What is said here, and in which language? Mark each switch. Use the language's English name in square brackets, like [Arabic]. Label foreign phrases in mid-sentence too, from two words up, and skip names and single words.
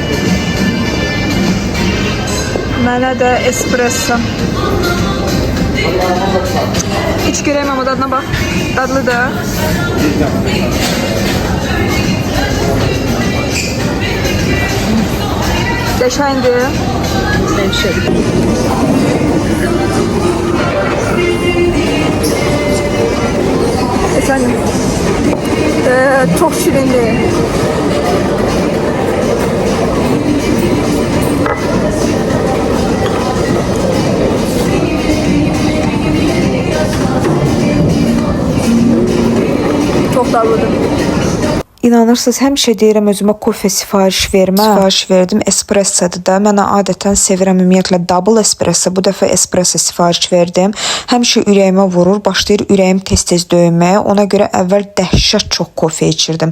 [Azerbaijani] Mənə də espresso. İç görəyim ama dadına bax. Dadlı da. Qəşəngdir. Efendim. [Turkish] Çok şirindi. Çok dadlıdır. [Azerbaijani] İnanırsınız, həmişə deyirəm özümə kofe sifariş vermə. Sifariş verdim, espressodur da. Mən adətən sevirəm ümumiyyətlə [English] double espresso. [Azerbaijani] Bu dəfə espresso sifariş verdim. Həmişə ürəyimə vurur, başlayır ürəyim tez-tez döyünməyə. Ona görə əvvəl dəhşət çox kofe içirdim.